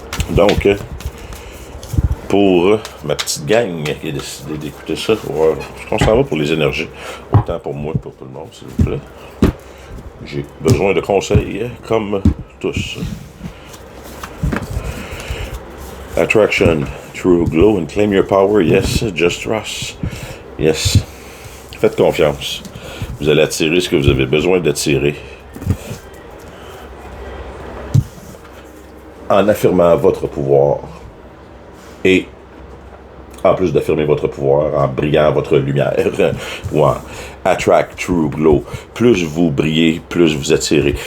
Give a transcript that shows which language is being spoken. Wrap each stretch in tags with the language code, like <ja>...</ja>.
<fr>Donc, pour ma petite gang qui a décidé d'écouter ça, on s'en va pour les énergies. Autant pour moi que pour tout le monde, s'il vous plaît. J'ai besoin de conseils, comme tous.</fr> <en>Attraction, true glow and claim your power. Yes, just trust. Yes.</en> <fr>Faites confiance. Vous allez attirer ce que vous avez besoin d'attirer. En affirmant votre pouvoir. Et en plus d'affirmer votre pouvoir, en brillant votre lumière, ou en</fr> <en>attract true glow,</en> <fr>plus vous brillez, plus vous attirez.</fr>